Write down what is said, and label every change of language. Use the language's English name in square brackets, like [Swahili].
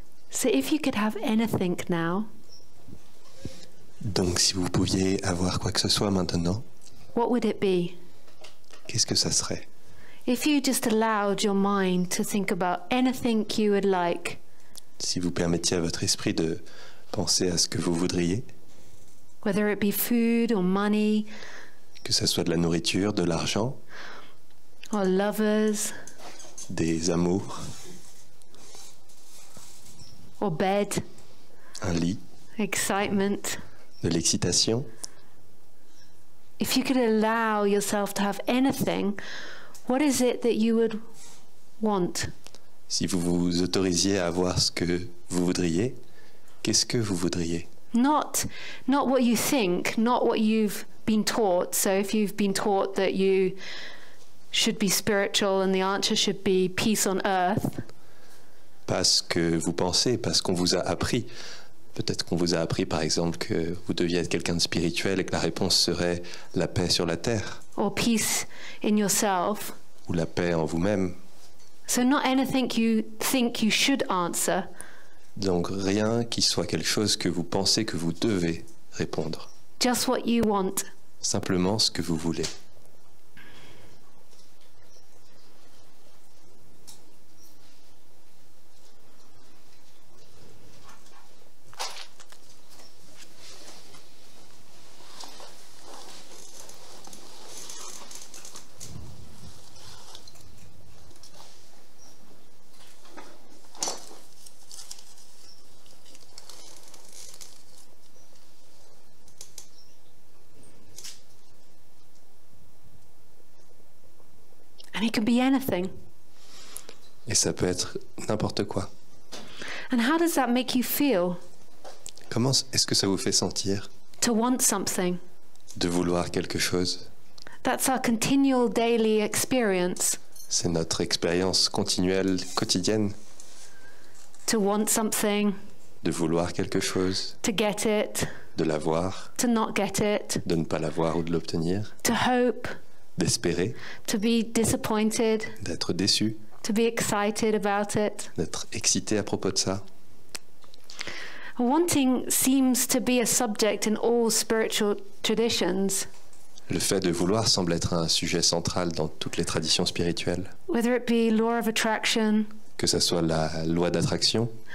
[English] So if you could have anything now, [French] Donc si vous pouviez avoir quoi que ce soit maintenant, [English] what would it be? [French] qu'est-ce que ça serait? [English] If you just allowed your mind to think about anything you would like, [French] Si vous permettiez à votre esprit de penser à ce que vous voudriez, [English] whether it be food or money [French] que ce soit de la nourriture, de l'argent, [English] or lovers [French] des amours, [English] or bed, [French] un lit, [English] excitement, [French] de l'excitation, [English] if you could allow yourself to have anything, what is it that you would want? [French] si vous vous autorisiez à avoir ce que vous voudriez, qu'est-ce que vous voudriez? [English] Not what you think, not what you've been taught. So if you've been taught that you should be spiritual and the answer should be peace on earth, [French] Pas ce que vous pensez, pas ce qu'on vous a appris. Peut-être qu'on vous a appris, par exemple, que vous deviez être quelqu'un de spirituel et que la réponse serait la paix sur la terre, [English] or peace in yourself. [French] ou la paix en vous-même. [English] So not anything you think you should answer, [French] Donc rien qui soit quelque chose que vous pensez que vous devez répondre. [English] just what you want. [French] Simplement ce que vous voulez. [English] And it can be anything. [French] Et ça peut être n'importe quoi. [English] And how does that make you feel [French] Comment est-ce que ça vous fait sentir [English] to want something? [French] de vouloir quelque chose? [English] That's our continual daily experience, [French] C'est notre expérience continuelle, quotidienne, [English] to want something, [French] de vouloir quelque chose, [English] to get it, [French] de l'avoir, [English] to not get it, [French] de ne pas l'avoir ou de l'obtenir, [English] to hope, [French] d'espérer, [English] to be disappointed, [French] d'être déçu, [English] to be excited about it. [French] d'être excité à propos de ça. [English] Wanting seems to be a subject in all spiritual traditions, [French] Le fait de vouloir semble être un sujet central dans toutes les traditions spirituelles, [English] whether it be law of attraction [French] que ce soit la loi d'attraction,